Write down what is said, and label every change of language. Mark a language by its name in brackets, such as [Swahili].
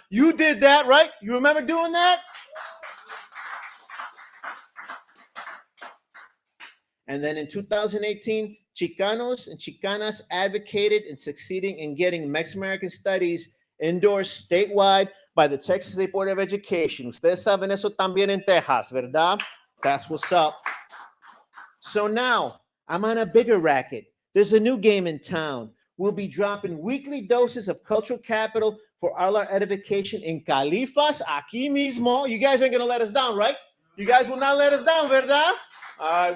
[English] You did that, right? You remember doing that? And then in 2018, Chicanos and Chicanas advocated and succeeding in getting Mexican American studies endorsed statewide by the Texas State Board of Education. [Spanish] Ustedes saben eso también en Texas, ¿verdad? [English] That's what's up. So now I'm on a bigger racket. There's a new game in town. We'll be dropping weekly doses of cultural capital for all our edification in Califas, [Spanish] aquí mismo. [English] You guys ain't gonna let us down, right? You guys will not let us down, ¿verdad?